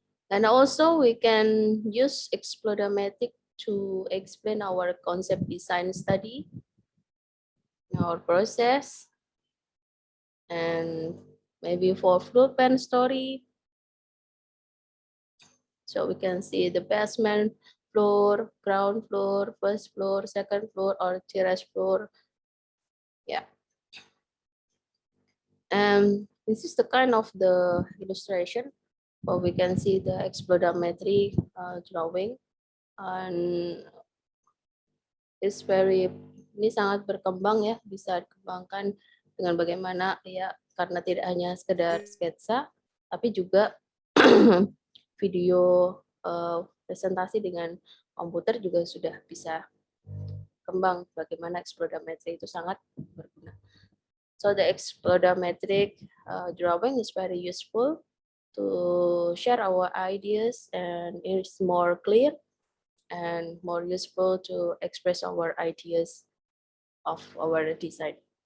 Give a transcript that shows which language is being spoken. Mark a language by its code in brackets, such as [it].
[en] And also we can use explodometric to explain our concept design study, our process, and maybe for floor plan story. So we can see the basement floor, ground floor, first floor, second floor, or terrace floor. Yeah. And this is the kind of the illustration where we can see the explodometry drawing, and it's very, [id] ini sangat berkembang ya, bisa dikembangkan dengan bagaimana ya, karena tidak hanya sekedar sketsa tapi juga video presentasi dengan komputer juga sudah bisa kembang, bagaimana explodometry itu sangat berguna. [en] So the explodometric drawing is very useful to share our ideas, and it's more clear and more useful to express our ideas of our design.